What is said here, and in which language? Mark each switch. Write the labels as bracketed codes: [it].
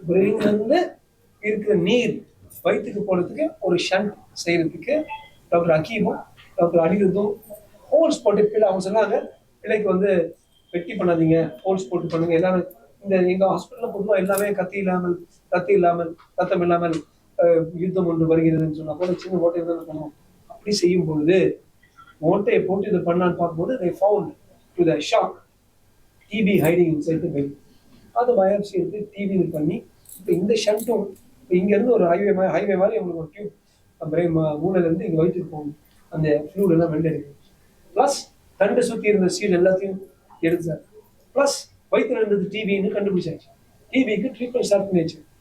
[ta] பிரெயின்ல இருந்து இருக்கிற நீர் வயிற்றுக்கு போறதுக்கு ஒரு ஷண்ட் செய்யறதுக்கு டாக்டர் அகீமும் டாக்டர் அனிருத்தும் ஹோல்ஸ் போட்டு பிள்ளை அவங்க சொன்னாங்க, பிள்ளைக்கு வந்து வெட்டி பண்ணாதீங்க, ஹோல்ஸ் போட்டு பண்ணுங்க. எல்லாரும் இந்த எங்க ஹாஸ்பிட்டல்ல பொதுவாக எல்லாமே கத்தி இல்லாமல் ரத்தம் இல்லாமல் யுத்தம் ஒன்று வருகிறதுன்னு சொன்னா போல சின்ன ஓட்டை தான் பண்ணுவோம். அப்படி செய்யும் பொழுது ஓட்டையை போட்டு இதை பண்ணான்னு பார்க்கும்போது [en] they found to the shock TB hiding inside the brain. [ta] அது பயாப்சி எடுத்து டிவி பண்ணி இப்போ இந்த ஷண்ட்டும் இப்போ இங்கேருந்து ஒரு ஹைவே மாதிரி அவங்களுக்கு ஒரு டியூப் பிரெயின் மூளையிலேருந்து இங்கே வயிற்றுக்கு போகணும். அந்த ஃப்ளூட் எல்லாம் வெளில எடுக்கணும். ப்ளஸ் தண்டை சுற்றி இருந்த சீல் எல்லாத்தையும் எடுத்தார். ப்ளஸ் வயிற்றுல இருந்தது டிபின்னு கண்டுபிடிச்சாச்சு. டிபிக்கு ட்ரீட்மெண்ட் ஸ்டார்ட் பண்ணியாச்சு.